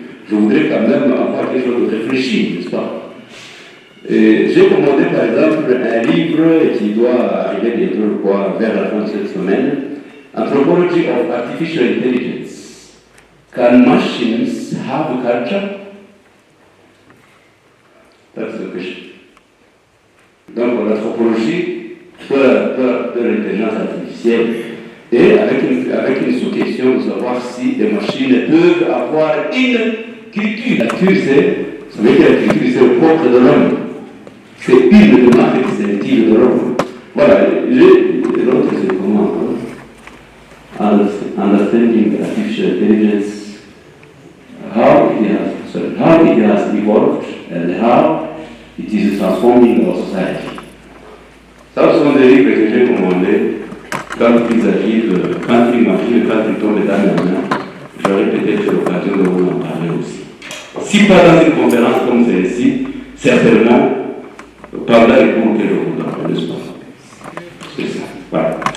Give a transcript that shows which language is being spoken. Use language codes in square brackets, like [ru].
[fr] Je voudrais quand même avoir quelque chose de réfléchi, n'est-ce pas? J'ai commandé par exemple un livre qui doit arriver bientôt, vers la fin de cette semaine, Anthropology of Artificial Intelligence. [en] Can machines have culture? That's the question. [fr] Donc l'anthropologie de de l'intelligence artificielle, et avec une sous-question de savoir si les machines peuvent avoir une culture. La culture, vous savez que la culture, c'est le propre de l'homme. C'est une des marques distinctives de l'homme. Voilà, l'autre c'est comment? [en] Understanding artificial intelligence, how it has evolved and how it is transforming our society. [fr] Ça, ce sont des livres que j'ai commandés quand ils arrivent, quand ils m'imaginent, quand ils tombent dans mes mains. J'aurai peut-être l'occasion de vous en parler aussi. Si pas dans une conférence comme celle-ci, certainement pendant les cours que je vous donne, n'est-ce pas? C'est ça. Voilà.